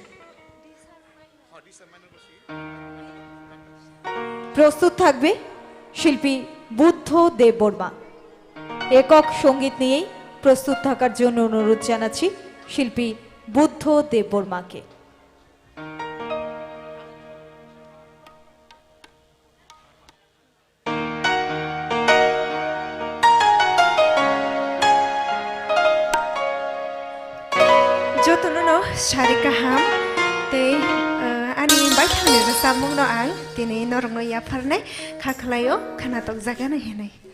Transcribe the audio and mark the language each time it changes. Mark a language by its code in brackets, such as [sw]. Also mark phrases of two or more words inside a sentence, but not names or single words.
[bn] প্রস্তুত থাকবে শিল্পী বুদ্ধ দেববর্মা। একক সঙ্গীত নিয়েই প্রস্তুত থাকার জন্য অনুরোধ জানাচ্ছি শিল্পী বুদ্ধ দেববর্মাকে। [trp] Jotono Shari Kaham, they ani baikane samung no ang tini norong no yaparne kaklayo kanatok zagana hene.